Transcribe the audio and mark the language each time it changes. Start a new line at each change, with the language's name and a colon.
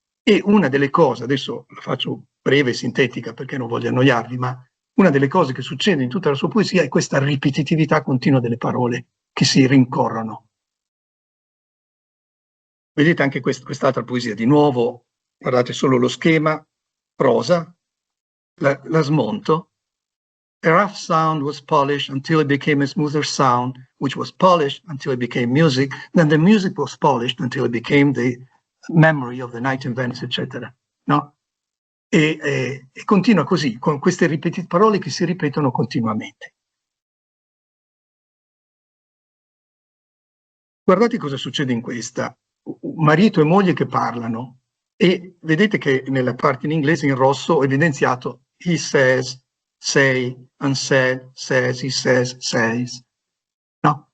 Italian: E una delle cose, adesso la faccio breve e sintetica perché non voglio annoiarvi, ma una delle cose che succede in tutta la sua poesia è questa ripetitività continua delle parole che si rincorrono. Vedete anche quest'altra poesia, di nuovo, guardate solo lo schema, prosa, la smonto.
English: A rough sound was polished until it became a smoother sound, which was polished until it became music, then the music was polished until it became the memory of the night events, eccetera.
Italian: No? E continua così, con queste parole che si ripetono continuamente. Guardate cosa succede in questa. Marito e moglie che parlano, e vedete che nella parte in inglese in rosso ho evidenziato he says, say, unsaid, says, he says. No?